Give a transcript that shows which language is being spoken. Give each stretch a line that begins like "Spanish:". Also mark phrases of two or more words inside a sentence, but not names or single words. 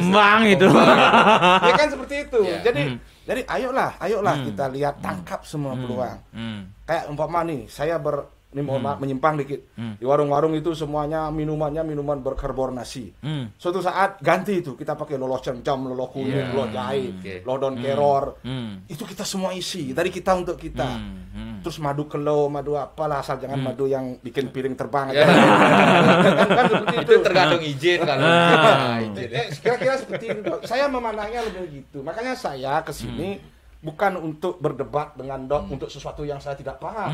Indonesian: Kembang itu. Ya kan seperti itu. Jadi ayolah kita lihat, tangkap semua peluang. Kayak umpama nih, saya ini mohon maaf menyimpang dikit. Di warung-warung itu semuanya minuman berkarbonasi. Suatu saat ganti itu, kita pakai loloh cengcam, loloh kunyit, loloh jahe, loloh daun keror. Itu kita semua isi dari kita untuk kita. Terus madu kelo, madu apalah, asal jangan madu yang bikin piring terbang aja. Kan seperti itu. Itu tergantung izin kalau. Kira-kira seperti itu. Saya memandangnya lebih gitu. Makanya saya kesini bukan untuk berdebat dengan Dok untuk sesuatu yang saya tidak paham.